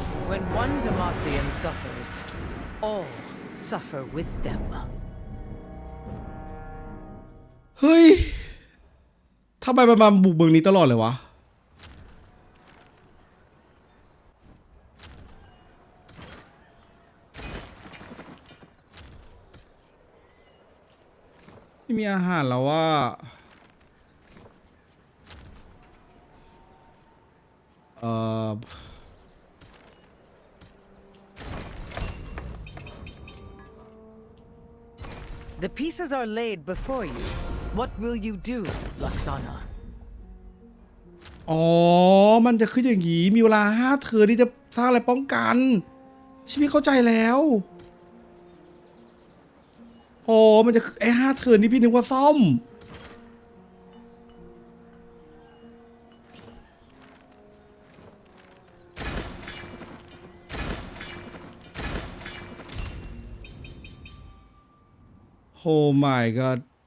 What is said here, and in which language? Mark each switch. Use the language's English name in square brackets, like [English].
[English] When one Demacian suffers, all suffer with them. [Thai] เฮ้ยทำไมมันมาบุกเมืองนี้ตลอดเลยวะไม่มีอาหารแล้วว่า [English] The pieces are laid before you. What will you do, Luxana? [Thai] อ๋อมันจะขึ้นอย่างนี้มีเวลา5 เทิร์นที่จะสร้างอะไรป้องกันชีวิตเข้าใจแล้วอ๋อมันจะไอ้5 เทิร์นนี่พี่นึกว่าซ่อมโอ้ [English] my god